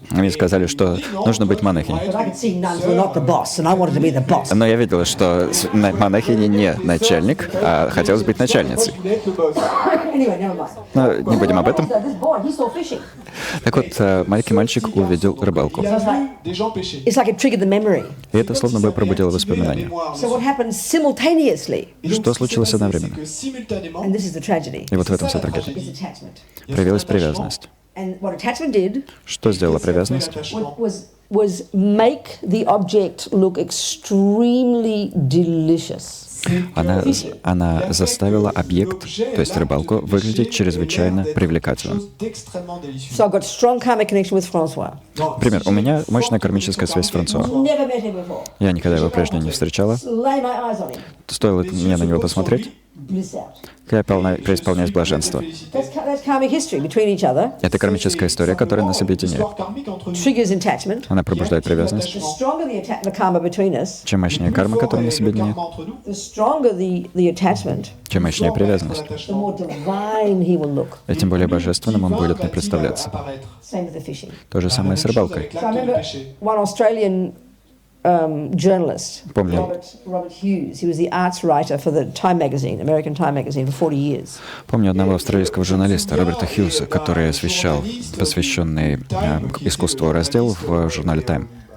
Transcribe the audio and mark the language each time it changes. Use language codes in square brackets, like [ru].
[ru] Мне сказали, что нужно быть монахиней. [en] But I could see nuns were not the boss, and I wanted to be the boss. [ru] Но я видела, что монахиня не начальник, а хотелось быть начальницей. [en] Anyway, never mind. [ru] Но не будем об этом. [en] So this boy, he saw fishing. [ru] Так вот, маленький мальчик увидел рыбалку. [en] It's like it triggered the memory. [ru] И это словно бы пробудило воспоминания. [en] So what happened simultaneously, [ru] Что случилось одновременно? [en] and this is the tragedy, [ru] И вот в этом вся трагедия. [en] is attachment. [ru] Проявилась привязанность. [en] And what attachment did [ru] Что сделала привязанность? [en] was make the object look extremely delicious. [ru] Она заставила объект, то есть рыбалку, выглядеть чрезвычайно привлекательным. [en] So I got strong karmic connection with Francois. [ru] Например, у меня мощная кармическая связь с Франсуа. [en] Never met him before. [ru] Я никогда его прежде не встречала. [en] Lay my eyes on him. [ru] Стоило мне на него посмотреть, [en] Bliss out. [ru] я преисполняюсь блаженства. [en] That's karmic history between each other. [ru] Это кармическая история, которая нас объединяет. [en] Triggers attachment. [ru] Она пробуждает привязанность. [en] The stronger the karma between us, [ru] Чем мощнее карма, которая нас объединяет, [en] the stronger the attachment, [ru] чем мощнее привязанность, [en] the more divine he will look. [ru] и тем более божественным он будет мне представляться. [en] Same with the fishing. [ru] То же самое с рыбалкой. [en] So I remember one Australian journalist, [ru] Помню. [en] Robert Hughes. He was the arts writer for the Time magazine, American Time magazine, for 40 years. [ru] Помню одного австралийского журналиста, Роберта Хьюза, который освещал посвященный искусству раздел в журнале Time.